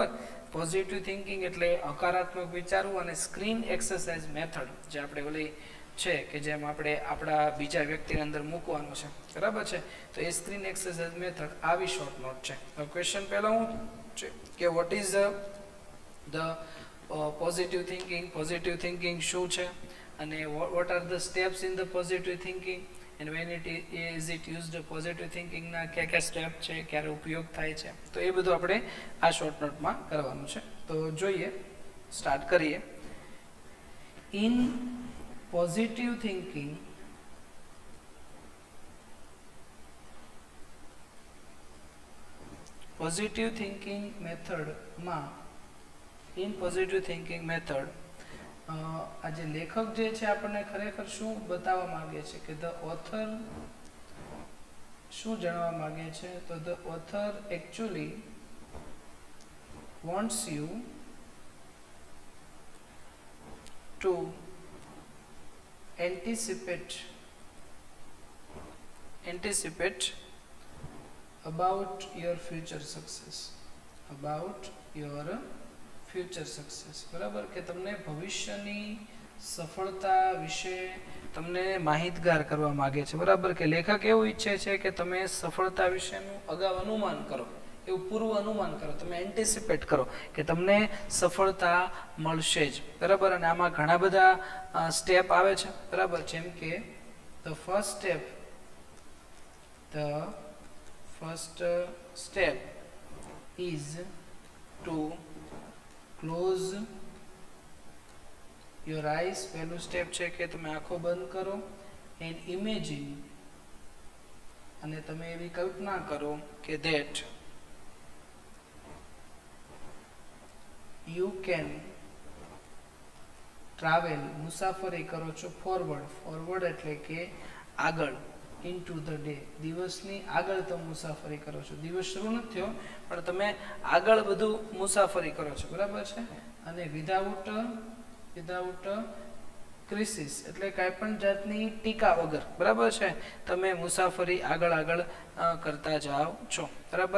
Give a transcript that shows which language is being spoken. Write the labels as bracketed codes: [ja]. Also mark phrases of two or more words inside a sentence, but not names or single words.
[en] positive thinking [gu] એટલે હકારાત્મક વિચારવું અને [en] screen exercise method [gu] જે આપણે ઓલી છે કે જેમ આપણે આપણા બીજા વ્યક્તિની અંદર મૂકવાનું છે. બરાબર છે. તો એ [en] screen exercise method [gu] આવી [en] short note [gu] છે. તો ક્વેશ્ચન પહેલા હું છે કે [en] what is the positive thinking [gu] શું છે અને [en] what are the steps in the positive thinking and when is it used? positive thinkingના [gu] કયા સ્ટેપ છે, ક્યારે ઉપયોગ થાય છે, તો એ બધું આપણે આ [en] short noteમાં [gu] કરવાનું છે. તો જોઈએ, સ્ટાર્ટ કરીએ. [en] in positive thinking method [gu] આ જે લેખક જે છે આપણને ખરેખર શું બતાવવા માંગે છે કે [en] the author [gu] શું જણાવવા માંગે છે? [en] તો the author actually wants you to anticipate about your future success. [gu] બરાબર, કે તમને ભવિષ્યની સફળતા વિશે તમને માહિતગાર કરવા માંગે છે. બરાબર, કે લેખક એવું ઈચ્છે છે કે તમે સફળતા વિશેનું અગાઉ અનુમાન કરો, એવું પૂર્વ અનુમાન કરો, તમે એન્ટિસિપેટ કરો કે તમને સફળતા મળશે જ. બરાબર. અને આમાં ઘણા બધા સ્ટેપ આવે છે. બરાબર, જેમ કે [en] the first first step is to close your eyes. [gu] પહેલું સ્ટેપ છે કે તમે આંખો બંધ કરો [en] and imagine, [gu] અને તમે એવી કલ્પના કરો કે [en] that you can travel, [gu] મુસાફરી કરો છો ફોરવર્ડ એટલે કે આગળ, [en] into the day, [gu] દિવસની આગળ તમે મુસાફરી કરો છો. દિવસ શરૂ નથી થયો પણ તમે આગળ બધું મુસાફરી કરો છો, બરાબર છે. અને [en] without crisis [gu] એટલે કાંઈ પણ જાતની ટીકા વગર, બરાબર છે, તમે મુસાફરી આગળ કરતા જાઓ છો, બરાબર.